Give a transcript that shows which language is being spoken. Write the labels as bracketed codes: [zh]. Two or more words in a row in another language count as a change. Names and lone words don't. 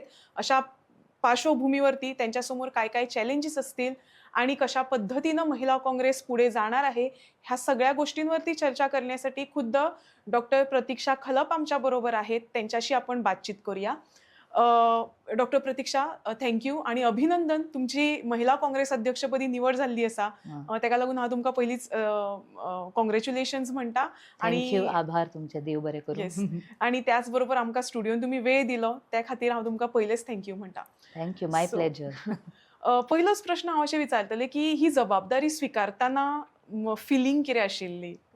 [mr] अशा पार्श्वभूमीवरती त्यांच्यासमोर काय काय चॅलेंजेस असतील आणि कशा पद्धतीनं महिला काँग्रेस पुढे जाणार आहे, ह्या सगळ्या गोष्टींवरती चर्चा करण्यासाठी खुद्द डॉक्टर प्रतीक्षा खलप आमच्या बरोबर आहेत. त्यांच्याशी आपण बातचीत करूया. डॉक्टर प्रतीक्षा, थँक्यू आणि अभिनंदन, तुमची महिला काँग्रेस अध्यक्षपदी निवड झाली असा. [kok] तेका लागून हांव तुमकां पयलींच कॉंग्रॅच्युलेशन्स म्हणटा. आणि आभार तुमचे, देव बरें करूं. येस, आणि त्याच बरोबर आमकां स्टुडिओन तुम्ही वेळ दिलो त्या खातीर हांव तुमकां पयलेच थँक्यू म्हणटा. [en] Thank you, my pleasure. [kok] पहिलोच प्रश्न हांव अशें विचारतलें की ही जबाबदारी स्विकारतना फिलींग कितें आशिल्ली?